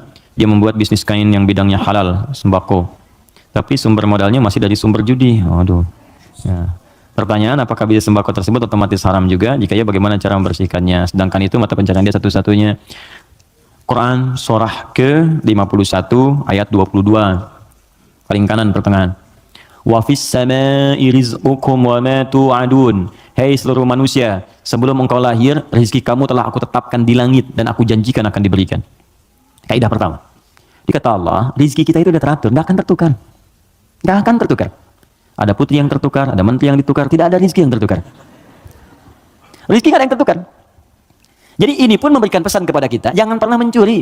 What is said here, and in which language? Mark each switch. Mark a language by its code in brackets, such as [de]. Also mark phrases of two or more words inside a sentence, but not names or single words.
[id] Dia membuat bisnis kain yang bidangnya halal, sembako. Tapi sumber modalnya masih dari sumber judi. Waduh. Ya. Pertanyaan, apakah bisnis sembako tersebut otomatis haram juga? Jika ya, bagaimana cara membersihkannya? Sedangkan itu mata pencarian dia satu-satunya. Quran surah ke-51 ayat 22. Paling kanan pertengahan. [ar] وفي السماء رزقكم وما توعدون. [id] Hei seluruh manusia, sebelum engkau lahir, rezeki kamu telah aku tetapkan di langit dan aku janjikan akan diberikan. Kaidah pertama. Dikata Allah, rezeki kita itu sudah teratur, nggak akan tertukar. Nggak akan tertukar. Ada putri yang tertukar, ada menteri yang ditukar, tidak ada rezeki yang tertukar. Rezeki nggak ada yang tertukar. Jadi ini pun memberikan pesan kepada kita, jangan pernah mencuri.